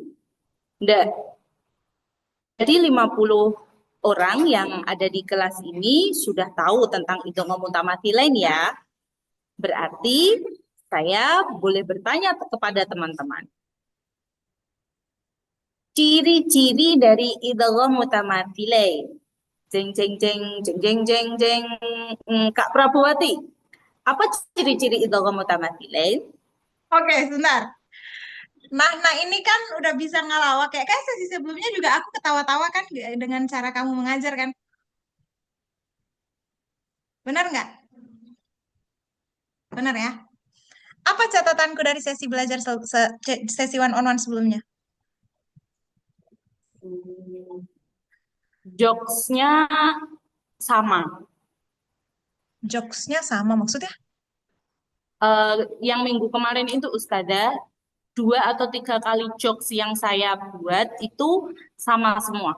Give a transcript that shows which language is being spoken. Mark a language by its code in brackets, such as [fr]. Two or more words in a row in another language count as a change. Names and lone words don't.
[id] Dari 50 orang yang ada di kelas ini sudah tahu tentang [ar] إدغام متماثلين [id] ya. Berarti saya boleh bertanya kepada teman-teman. Ciri-ciri dari [ar] إدغام متماثلين. Jeng jeng jeng jeng jeng jeng jeng. [id] Kak Prabowati, apa ciri-ciri [ar] إدغام متماثلين? [id] Oke, sebentar. Nah, ini kan udah bisa ngelawak. Kayak sesi sebelumnya juga aku ketawa-tawa kan dengan cara kamu mengajar kan. Benar nggak? Benar ya? Apa catatanku dari sesi belajar sesi [en] one on one [id] sebelumnya? Hmm, Jokesnya sama. Jokesnya sama maksudnya? Eh, yang minggu kemarin itu Ustazah, 2 atau 3 kali jokes yang saya buat itu sama semua.